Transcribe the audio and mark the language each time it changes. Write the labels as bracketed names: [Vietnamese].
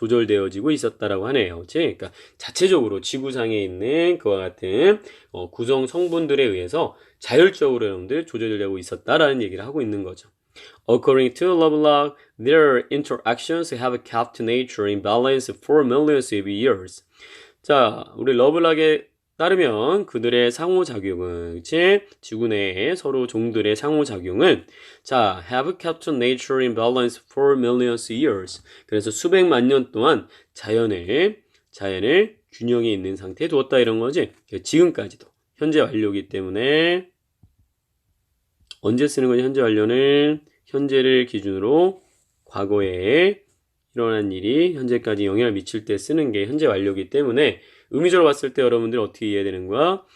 [Korean] 조절되어지고 있었다라고 하네요. 그러니까 자체적으로 지구상에 있는 그와 같은 구성 성분들에 의해서 자율적으로 여러분들 조절되고 있었다라는 얘기를 하고 있는 거죠. [English] According to Lovelock, their interactions have kept nature in balance for millions of years. [Korean] 자, 우리 러블락에 따르면 그들의 상호작용은, 그치? 지구 내에 서로 종들의 상호작용은, 자, [English] have kept nature in balance for millions of years. [Korean] 그래서 수백만 년 동안 자연을 균형에 있는 상태에 두었다 이런 거지. 지금까지도 현재 완료이기 때문에 언제 쓰는 거냐? 현재 완료는 현재를 기준으로 과거에 일어난 일이 현재까지 영향을 미칠 때 쓰는 게 현재 완료이기 때문에 의미적으로 봤을 때 여러분들이 어떻게 이해되는 거야?